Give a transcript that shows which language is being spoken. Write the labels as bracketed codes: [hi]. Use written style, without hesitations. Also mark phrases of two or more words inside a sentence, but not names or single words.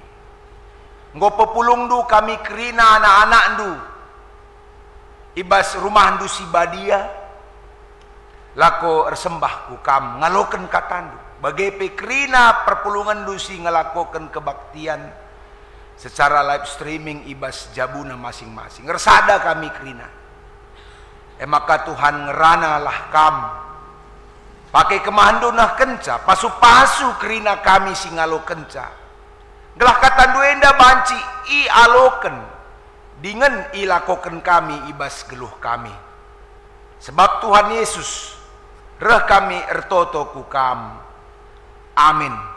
[btx] Ngopo pulung du kami kerina anak-anak du ibas rumah du si badia lako ersembah ku kam ngaloken katandu bagepe krina perpulungan dusi ngelakokan kebaktian secara [en] live streaming [btx] ibas jabuna masing-masing ngersada kami krina maka Tuhan ngerana lah kam pakai kemandu nah kenca pasu-pasu krina kami singalo kenca gelah katandu enda banci i aloken dengan ilakoken kami ibas geluh kami sebab Tuhan Yesus reh kami ertoto ku kam amin.